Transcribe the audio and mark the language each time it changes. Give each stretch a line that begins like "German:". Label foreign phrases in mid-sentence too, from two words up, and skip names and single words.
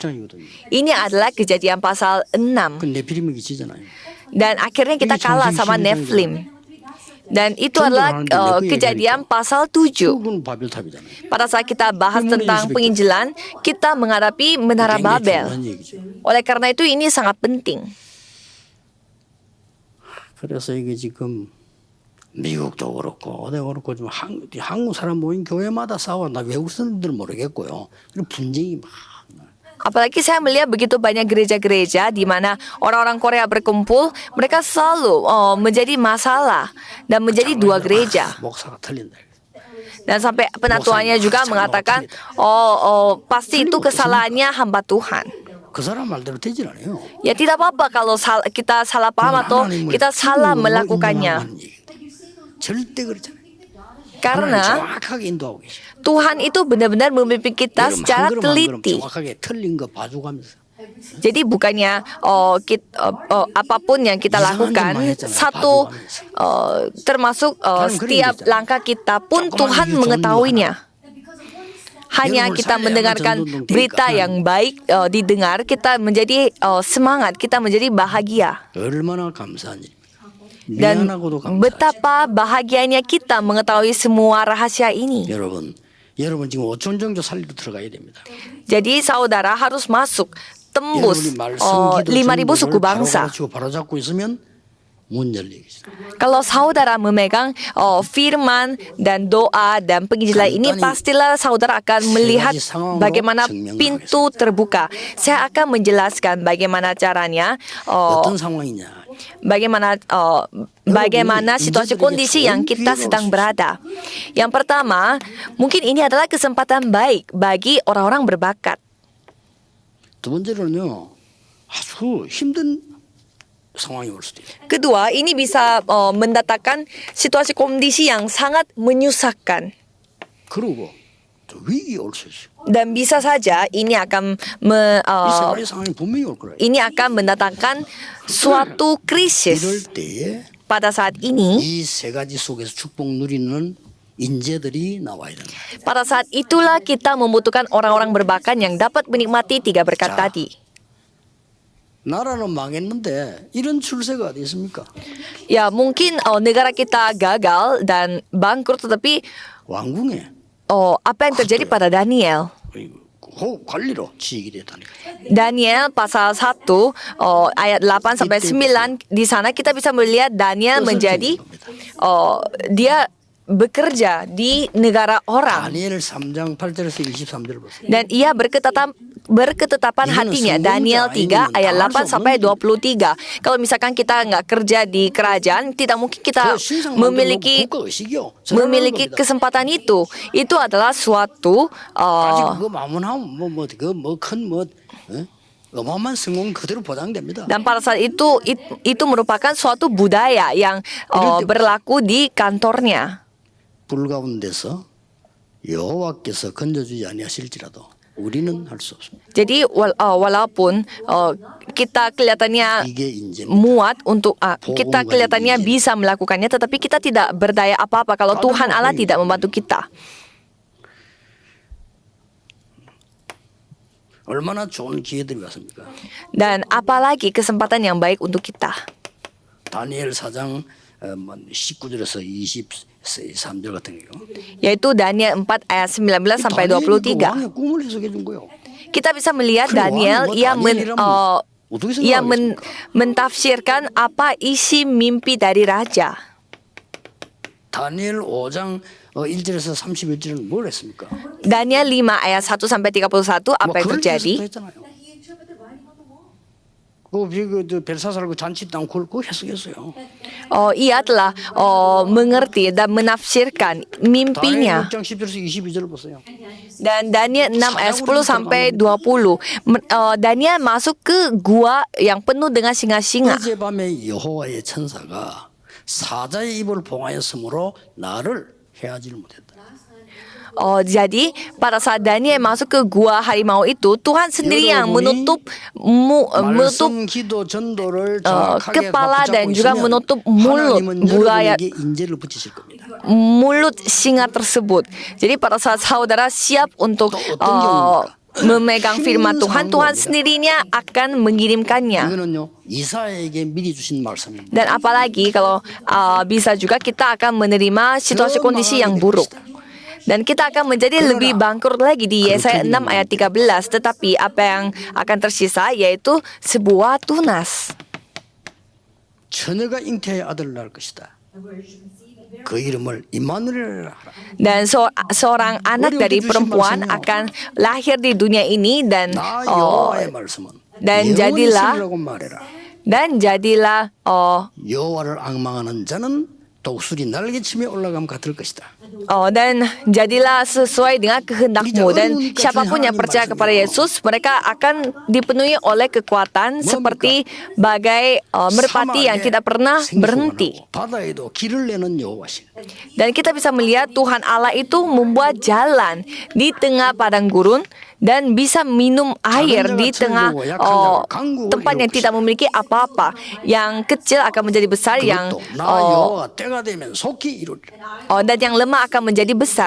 Indonesian: Ini adalah Kejadian pasal 6. Dan akhirnya kita kalah sama Nephilim. Dan itu adalah Kejadian pasal 7. Pada saat kita bahas tentang penginjilan, kita menghadapi Menara Babel. Oleh karena itu ini sangat penting.
Korean: 그래서 이게 지금 미국도 그렇고 어디 그렇고 좀 한국 사람 모인 교회마다 싸워. 나 외국 사람들 모르겠고요. 그리고 분쟁이 막.
Indonesian: Apalagi saya melihat begitu banyak gereja-gereja di mana orang-orang Korea berkumpul, mereka selalu menjadi masalah dan menjadi dua gereja.
Korean: 목사가 틀린다.
Indonesian: Dan sampai penatuannya juga mengatakan, pasti itu kesalahannya hamba Tuhan.
Korean: 그 사람 말대로 되질 않아요.
Indonesian: Ya tidak apa-apa kalau kita salah paham atau kita salah melakukannya.
Korean: 절대 그렇잖아요.
Indonesian: Karena
Korean: 정확하게 인도하고 계셔.
Indonesian: Tuhan itu benar-benar memimpin kita secara teliti.
Korean: 정확하게 틀린 거 봐주가면서.
Indonesian: Jadi bukannya apapun yang kita lakukan termasuk setiap langkah kita pun Tuhan mengetahuinya. Hanya kita mendengarkan berita yang baik didengar, kita menjadi semangat, kita menjadi bahagia.
Korean: 얼마나 감사한 일입니까?
Indonesian: Dan
Korean: 미안하고도 감사하죠.
Indonesian: betapa bahagianya kita mengetahui semua rahasia ini.
Korean: 여러분 지금 5천 정도 살리러 들어가야 됩니다.
Indonesian: Jadi saudara harus masuk tembus
Korean: 여러분이 말씀
Indonesian: 5,000 suku bangsa.
Korean: 바로 잡고 있으면 문 열리겠죠.
Indonesian: Kalau saudara memegang firman dan doa dan penginjilan ini, pastilah saudara akan melihat bagaimana pintu terbuka. Saya akan menjelaskan bagaimana caranya,
Korean: 어떤 상황이냐?
Indonesian: bagaimana situasi kondisi yang kita sedang berada. Yang pertama, mungkin ini adalah kesempatan baik bagi orang-orang berbakat.
Korean: 두 번째로는요, 아주 힘든 상황이 올 수도 있어요.
Indonesian: Kedua, ini bisa mendatangkan situasi kondisi yang sangat menyusahkan.
Korean: 그리고 또 위기가 올 수 있어요.
Indonesian: Dan bisa saja ini akan
Korean: 이 세 가지 상황이 분명히 올 거예요.
Indonesian: ini akan mendatangkan suatu
Korean: 이럴
Indonesian: krisis.
Korean: 때에
Indonesian: Pada saat ini,
Korean: 이 세 가지 속에서 축복 누리는 인재들이 나와야 된다.
Indonesian: pada saat itulah kita membutuhkan orang-orang berbakat yang dapat menikmati 3 berkat tadi.
Korean: 나라는 망했는데 이런 출세가 어디 있습니까?
Indonesian: Ya, mungkin negara kita gagal dan bangkrut, tetapi
Korean: 왕궁에
Indonesian: apa yang terjadi pada Daniel?
Korean: 호흡 관리로 지휘게 됐다니까.
Indonesian: Daniel pasal 1 ayat 8 sampai 9, di sana kita bisa melihat Daniel menjadi dia bekerja di negara orang.
Korean: 다니엘 3장 8절에서 23절 보세요.
Indonesian: Dan ia berketetapan hatinya. Daniel 3 ayat 8 sampai 23. Kalau misalkan kita nggak kerja di kerajaan, tidak mungkin kita memiliki kesempatan itu. Itu adalah suatu
Korean: 아직 그거 마무나면 어마어마한 성공 그대로 보장됩니다.
Indonesian: dan pada saat itu merupakan suatu budaya yang berlaku di kantornya.
Korean: 불 가운데서 여호와께서 건져주지 아니하실지라도 우리는 할 수 없습니다.
Indonesian: Jadi walaupun kita kelihatannya
Korean: 이게 인재입니다.
Indonesian: muat untuk kita kelihatannya bisa melakukannya, tetapi kita tidak berdaya apa-apa kalau Tuhan Allah tidak membantu kita.
Korean: 얼마나 좋은 기회들이 왔습니까?
Indonesian: Dan apalagi kesempatan yang baik untuk kita.
Korean: 다니엘 4장 19절에서 23절 같은 경우.
Indonesian: Yaitu Daniel 4 ayat 19 sampai
Korean: 다니엘이 그
Indonesian: 23.
Korean: 왕의 꿈을 해석해 준 거예요.
Indonesian: Kita bisa melihat Daniel ia mentafsirkan apa isi mimpi dari raja.
Korean: 다니엘 5장 1절에서 31절은 뭘 했습니까?
Indonesian: Daniel 5 ayat 1 sampai 31, apa yang terjadi?
Korean: 그 벨사살 그 잔치 땅 그걸 해석했어요.
Indonesian: Ia telah mengerti dan menafsirkan mimpinya.
Korean: 다니엘 6장 10절에서 22절 보세요.
Indonesian: Dan Daniel 6 ayat 10 sampai 20. Daniel masuk ke gua yang penuh dengan singa-singa.
Korean: 어젯밤에 여호와의 천사가 사자의 입을 봉하였으므로 나를 해하지를 못했다.
Indonesian: Jadi pada saat Daniel masuk ke gua harimau itu, Tuhan sendiri yang menutup
Korean: 말씀, 기도, 전도를 정확하게
Indonesian: kepala dan
Korean: 붙잡고
Indonesian: juga
Korean: 있으면
Indonesian: menutup mulut
Korean: 하나님은
Indonesian: buaya
Korean: 여러분에게 인재를 붙이실 겁니다.
Indonesian: mulut singa tersebut. Jadi pada saat saudara siap untuk memegang firman Tuhan, Tuhan sendirinya akan mengirimkannya.
Korean: 이거는요 이사야에게 미리 주신 말씀입니다.
Indonesian: Dan apalagi kalau bisa juga kita akan menerima situasi kondisi yang buruk. Dan kita akan menjadi lebih bangkrut lagi di Yesaya 6 ayat 13. Tetapi apa yang akan tersisa yaitu sebuah tunas.
Korean: 처녀가 잉태의 아들을 낳을 것이다. 그 이름을 임마누엘이라 하라.
Indonesian: Dan seorang anak dari perempuan akan lahir di dunia ini dan
Korean: 나 여호와의 말씀은
Indonesian: dan
Korean: 영원히
Indonesian: jadilah
Korean: 있으리라고 말해라. 여호와를 앙망하는 자는 독수리 날개치며 올라감 같을 것이다.
Indonesian: Dan jadilah sesuai dengan kehendakmu. Dan siapapun yang percaya kepada Yesus, mereka akan dipenuhi oleh kekuatan seperti bagai merpati yang tidak pernah berhenti.
Korean: 바다에도 길을 내는 여호와신.
Indonesian: Dan kita bisa melihat Tuhan Allah itu membuat jalan di tengah padang gurun dan bisa minum air di tengah tempat yang tidak memiliki apa-apa. Yang kecil akan menjadi besar, yang dan yang lemah akan menjadi besar.